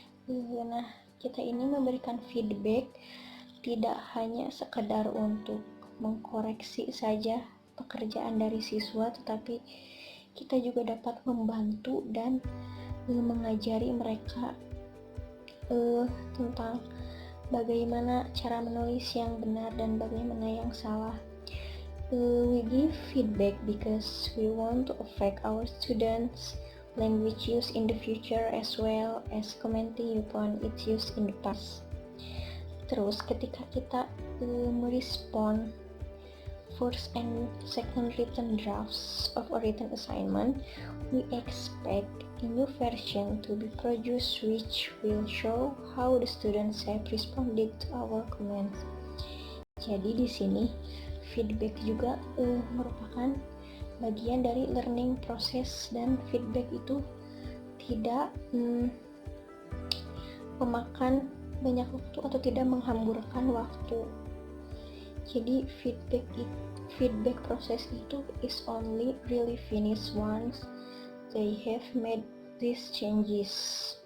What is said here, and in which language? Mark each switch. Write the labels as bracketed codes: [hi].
[id] Nah, kita ini memberikan feedback tidak hanya sekedar untuk mengkoreksi saja pekerjaan dari siswa, tetapi kita juga dapat membantu dan mengajari mereka tentang bagaimana cara menulis yang benar dan bagaimana yang salah. [en] We give feedback because we want to affect our students' language use in the future as well as commenting upon its use in the past. [id] Terus ketika kita merespon [en] first and second written drafts of a written assignment, we expect a new version to be produced which will show how the students have responded to our comments. [id] Jadi di sini feedback juga merupakan bagian dari learning process, dan feedback itu tidak memakan banyak waktu atau tidak menghamburkan waktu. Jadi feedback proses itu [en] is only really finished once they have made these changes.